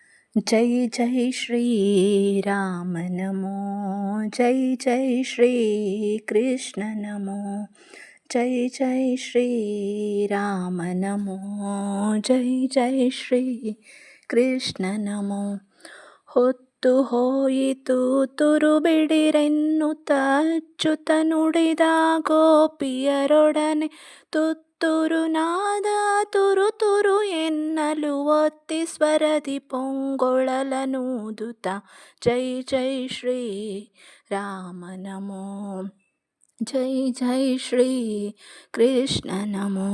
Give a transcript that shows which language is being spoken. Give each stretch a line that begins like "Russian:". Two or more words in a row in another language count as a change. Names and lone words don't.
Sanskrit: जय जय श्रीराम नमो, जय जय श्रीकृष्ण नमो, जय जय श्रीराम नमो, जय जय श्रीकृष्ण नमो.
Kannada: ಹೊತ್ತು ಹೋಯಿತು ತುರು ಬಿಡಿರೆನ್ನುತ್ತ ಅಚ್ಯುತ ನುಡಿದ ಗೋಪಿಯರೊಡನೆ ತುತ್ತೂರು ನಾದ ತುರು ತುರು ಎನ್ನಲು ಒತ್ತಿ ಸ್ವರದಿ ಪೊಂಗೊಳಲನೂದುತ್ತ
Sanskrit: ಜೈ ಜೈ ಶ್ರೀ ರಾಮ ನಮೋ, ಜೈ ಜೈ ಶ್ರೀ ಕೃಷ್ಣ ನಮೋ.